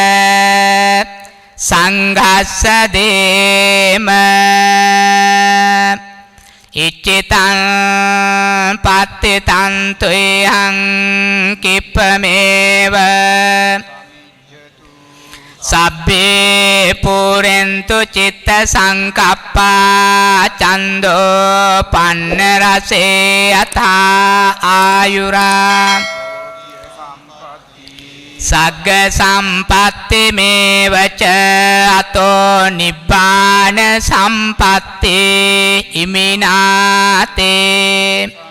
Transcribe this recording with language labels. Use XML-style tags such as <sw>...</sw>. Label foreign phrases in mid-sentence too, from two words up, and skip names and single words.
<pi>සංඝස්ස දේම ඉච්ඡිතං පත්තිතං තුයං කිප්පමේව සබ්බේ පුරෙන්තු චිත්ත සංකප්පා චන්දෝ පන්න රසේ යථා ආයුරා සග්ග සම්පත්ති මේවච අතෝ නිබ්බාන සම්පත්ති ඉමිනාතේ</pi>